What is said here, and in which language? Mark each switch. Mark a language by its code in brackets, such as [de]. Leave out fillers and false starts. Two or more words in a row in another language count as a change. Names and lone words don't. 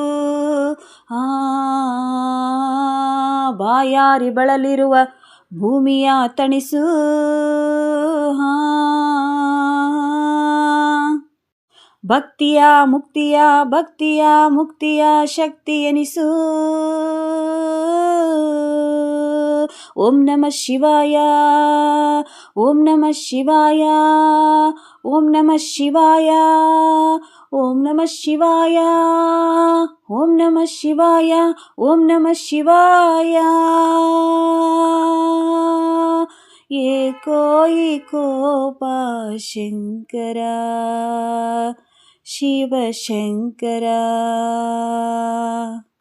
[kn] ಬಾಯಾರಿ ಬಳಲಿರುವ ಭೂಮಿಯ ತಣಿಸು, ಭಕ್ತಿಯ ಮುಕ್ತಿಯ ಭಕ್ತಿಯ ಮುಕ್ತಿಯ ಶಕ್ತಿ ಎನಿಸು, [sa] ಓಂ ನಮಃ ಶಿವಾಯ, ಓಂ ನಮಃ ಶಿವಾಯ, ಓಂ ನಮಃ ಶಿವಾಯ, ಓಂ ನಮಃ ಶಿವಾಯ, ಓಂ ನಮಃ ಶಿವಾಯ, ಓಂ ನಮಃ ಶಿವಾಯ, [kn] ಏಕೋ ಈ ಕೋಪ ಶಂಕರ ಶಿವಶಂಕರ.